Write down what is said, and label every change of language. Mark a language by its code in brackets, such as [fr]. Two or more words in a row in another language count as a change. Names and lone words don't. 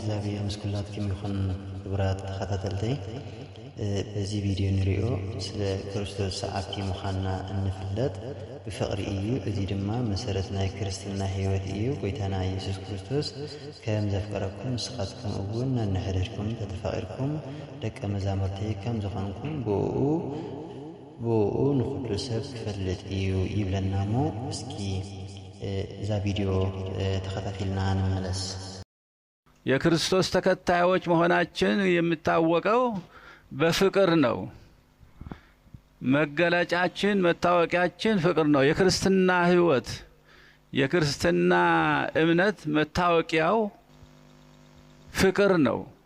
[ti] እግዚአብሔር ምስክላት ከሚሆን ግብራት ተከታተልተይ በዚህ ቪዲዮ ንሪኦ ስለ ክርስቶስ ሰዓብቲ ምዃንና እንፍለጥ ብፍቅሪ እዩ እዚ ድማ መሰረት ናይ ክርስትና ህይወት እዩ ጎይታና ኢየሱስ ክርስቶስ ከም ዘፍቀረኩም ንስኻትኩም እውን ንሕደድኩም ተተፋቂርኩም ደቀ መዛሙርተይ ከም ዝኾንኩም ብኡ ንኩሉ ሰብ ክፈልጥ እዩ ይብለና ሞ እስኪ እዛ ቪዲዮ ተከታተልና እንመለስ። [am] የክርስቶስ ተከታዮች መሆናችን የሚታወቀው በፍቅር ነው። መገለጫችን መታወቂያችን ፍቅር ነው። የክርስትና ህይወት የክርስትና እምነት መታወቂያው ፍቅር ነው።